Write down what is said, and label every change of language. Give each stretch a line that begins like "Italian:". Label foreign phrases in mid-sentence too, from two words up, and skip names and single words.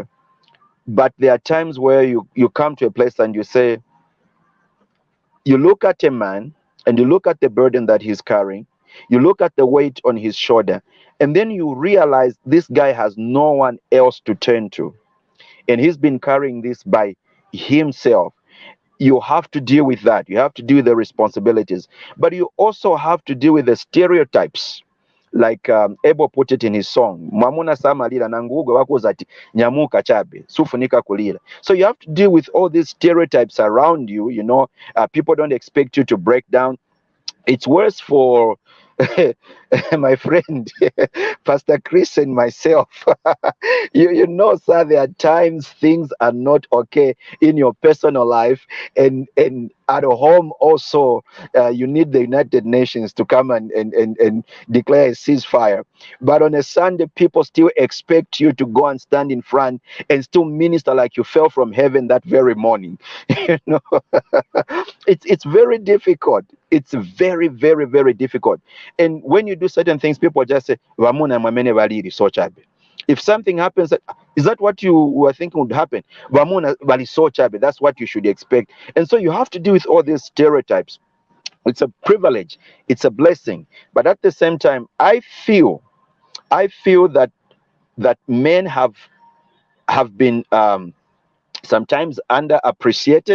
English: But there are times where you come to a place and you say, you look at a man and you look at the burden that he's carrying, you look at the weight on his shoulder, and then you realize this guy has no one else to turn to, and he's been carrying this by himself. You have to deal with that. You have to deal with the responsibilities, but you also have to deal with the stereotypes. Like Ebo put it in his song,
Nyanja: Mwamuna samalira nangugo wakozati nyamuka chabe sufunika kulira.
English: So you have to deal with all these stereotypes around you. People don't expect you to break down. It's worse for my friend, Pastor Chris and myself, you know, sir, there are times things are not okay in your personal life, and at home also, you need the United Nations to come and declare a ceasefire. But on a Sunday, people still expect you to go and stand in front and still minister like you fell from heaven that very morning. You know, it's very difficult. It's very, very, very difficult. And when you do certain things, people just say,
Nyanja: "Mwamuna mwamene baliri so chabe."
English: If something happens, is that what you were thinking would happen?
Nyanja: "Mwamuna bali so chabe."
English: That's what you should expect. And so you have to deal with all these stereotypes. It's a privilege. It's a blessing. But at the same time, I feel that men have been sometimes underappreciated.